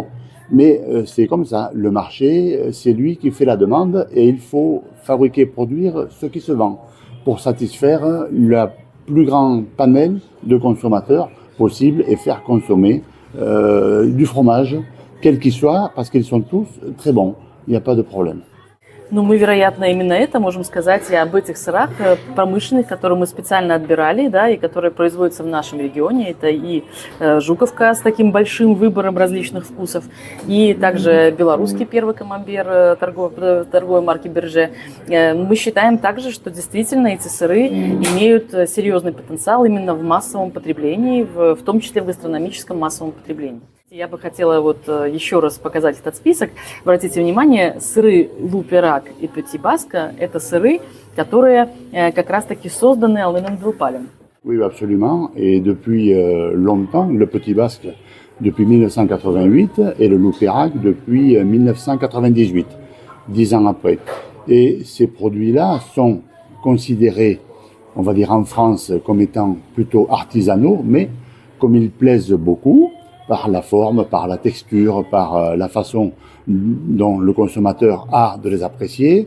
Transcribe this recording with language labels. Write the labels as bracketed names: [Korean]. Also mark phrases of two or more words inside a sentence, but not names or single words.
[French] Mais c'est comme ça, le marché, c'est lui qui fait la demande et il faut fabriquer, produire ce qui se vend pour satisfaire le plus grand panel de consommateurs possible et faire consommer du fromage, quel qu'il soit, parce qu'ils sont tous très bons, il n'y a pas de problème. [Russian] Ну, мы, вероятно, именно это можем сказать и об этих сырах промышленных, которые мы специально отбирали, да, и которые производятся в нашем регионе. Это и Жуковка с таким большим выбором различных вкусов, и также белорусский первый камамбер торговой марки Берже. Мы считаем также, что действительно эти сыры имеют серьезный потенциал именно в массовом потреблении, в том числе в гастрономическом массовом потреблении. Я бы хотела вот еще раз показать этот список. Обратите внимание, сыры Лу-Перак и Пети Баска – это сыры, которые как раз-таки созданы Аланом Делпалем. [French] Oui, absolument. Et depuis longtemps, le Petit Basque depuis 1988 et le Loup-Perrac depuis 1998, 10 ans après. Et ces produits-là sont considérés, on va dire en France, comme étant plutôt artisanaux, mais comme ils plaisent beaucoup, par la forme, par la texture, par la façon dont le consommateur a de les apprécier.